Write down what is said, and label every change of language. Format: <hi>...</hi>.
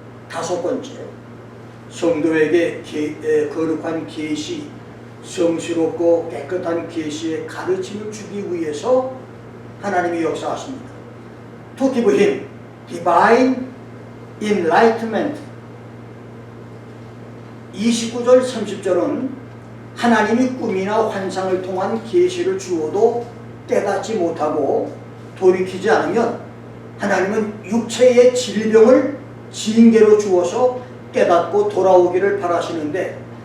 <ko>다섯 번째, 성도에게 거룩한 계시, 성스럽고 깨끗한 계시의 가르침을 주기 위해서 하나님이 역사하십니다.</ko> <en>To give him divine enlightenment.</en> <ko>29절 30절은 하나님이 꿈이나 환상을 통한 계시를 주어도 깨닫지 못하고 돌이키지 않으면 하나님은 육체의 질병을 징계로 주어서 깨닫고 돌아오기를 바라시는데,</ko>